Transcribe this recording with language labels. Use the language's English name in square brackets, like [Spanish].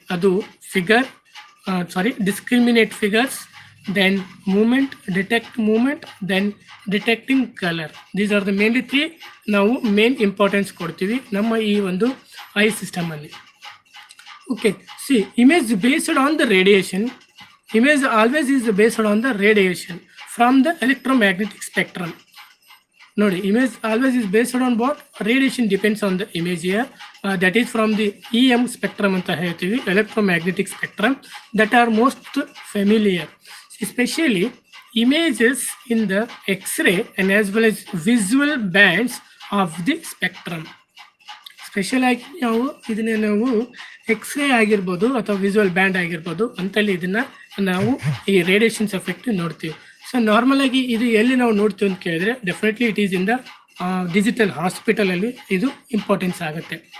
[English] ಅದು figure discriminate figures, then movement, detect movement, then detecting colour. These are the mainly 3 [Kannada] ನಾವು main importance ಕೊಡ್ತೀವಿ ನಮ್ಮ ಈ ಒಂದು I ಸಿಸ್ಟಮಲ್ಲಿ. [English] Okay, see, image based on the radiation. Image always is based on the radiation from the electromagnetic spectrum. Nodi, image always is based on what? Radiation depends on the image here. That is from the EM spectrum [Kannada] anta ಹೇಳ್ತೀವಿ, [English] electromagnetic spectrum, that are most familiar. Especially images in the X-ray and as well as visual bands of the spectrum. [Kannada] Special ಆಗಿ ಇದನ್ನ ನಾವು x ray ಆಗಿರ್ಬೋದು ಅಥವಾ visual band ಆಗಿರ್ಬೋದು ಅಂತಲ್ಲಿ ಇದನ್ನ ನಾವು ಈ ರೇಡಿಯೇಷನ್ಸ್ ಎಫೆಕ್ಟ್ ನೋಡ್ತೀವಿ. ಸೊ ನಾರ್ಮಲ್ ಆಗಿ ಇದು ಎಲ್ಲಿ ನಾವು ನೋಡ್ತೀವಿ ಅಂತ ಕೇಳಿದ್ರೆ definitely [English] it is in the [Kannada] digital ಹಾಸ್ಪಿಟಲಲ್ಲಿ ಇದು ಇಂಪಾರ್ಟೆನ್ಸ್ ಆಗುತ್ತೆ.